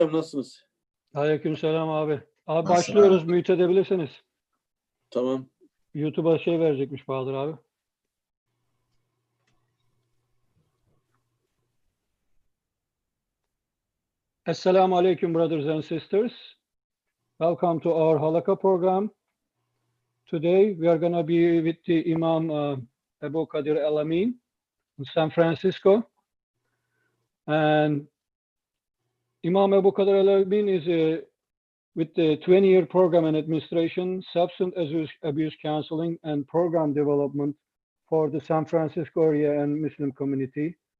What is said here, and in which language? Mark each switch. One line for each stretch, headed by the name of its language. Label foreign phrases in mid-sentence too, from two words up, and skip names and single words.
Turkish: Nasılsınız? Aleykümselam abi. Abi başlıyoruz. Mute edebilirsiniz. Tamam. YouTube'a şey verecekmiş Bahadır abi.
Arabic: Assalamu alaikum,
English: brothers and sisters. Welcome to our HALAQA program. Today we are going to be with the Imam Abu QADIR AL-AMIN in San Francisco. And Imam Abu QADIR AL-AMIN is with the 20-year program in administration, substance abuse counseling, and program development for the San Francisco area and Muslim community.